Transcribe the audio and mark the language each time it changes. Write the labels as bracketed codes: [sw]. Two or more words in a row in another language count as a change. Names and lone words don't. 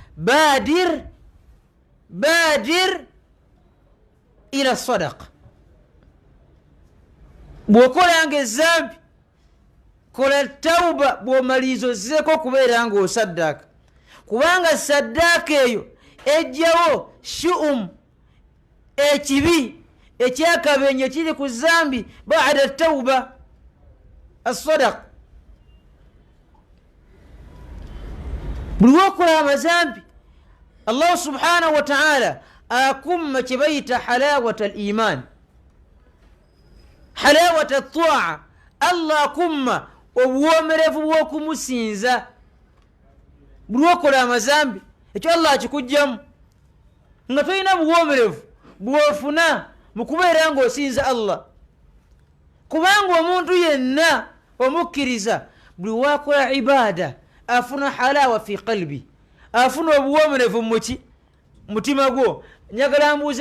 [ar] بادر إلى الصدقة [lg] bwokolanga ezambi kola tauba bwomaliza ozzeeko kubeera nga osaddaaka kubanga saddaaka eyo ejjawo ekibi ekyakabenye kiri ku zambi [ar] بعد التوبة الصدقة [lg] buli wokola amazambi Allah [ar] سبحانه وتعالى [lg] akumma kibayita [ar] حلاوة الإيمان حلاوة الطاعة [lg] Allah akumma obuwomerevu bw'okumusinza buli wokola amazambi ekyo Allah akikugjamu nga tolina buwomerevu bwofuna mu kubeera ng'osinza Allah kubanga omuntu yenna omukkiriza buli wakola ibada afuna [ar] حلاوة في قلبي [lg] afuna obuwomerevu mutima gwo njagala mbuuza